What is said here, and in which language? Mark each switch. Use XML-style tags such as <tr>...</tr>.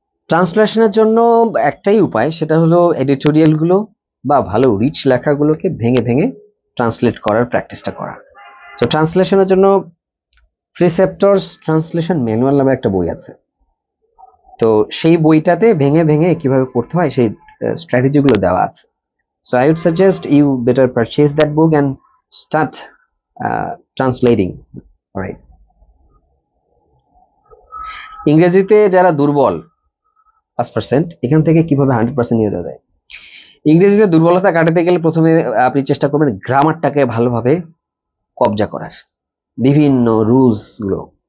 <bn>ট্রান্সলেশনের জন্য একটাই উপায়, সেটা হলো এডিটোরিয়াল গুলো বা ভালো রিচ লেখাগুলোকে ভেঙে ভেঙে ট্রান্সলেট করার প্র্যাকটিসটা করা। তো ট্রান্সলেশনের জন্য প্রিসেপ্টরস ট্রান্সলেশন ম্যানুয়াল নামে একটা বই আছে, তো সেই বইটাতে ভেঙে ভেঙে কিভাবে করতে হয় সেই স্ট্র্যাটেজি গুলো দেওয়া আছে।</bn> <en>So I would suggest you better purchase that book and start translating. All right.</en> <bn>ইংরেজিতে যারা দুর্বল 5%, এখান থেকে কিভাবে 100% নিয়ে যাওয়া যায়? ইংরেজিতে দুর্বলতা কাটাতে গেলে প্রথমে আপনি চেষ্টা করবেন গ্রামারটাকে ভালোভাবে কবজা করার, বিভিন্ন রুলস গুলো।</bn>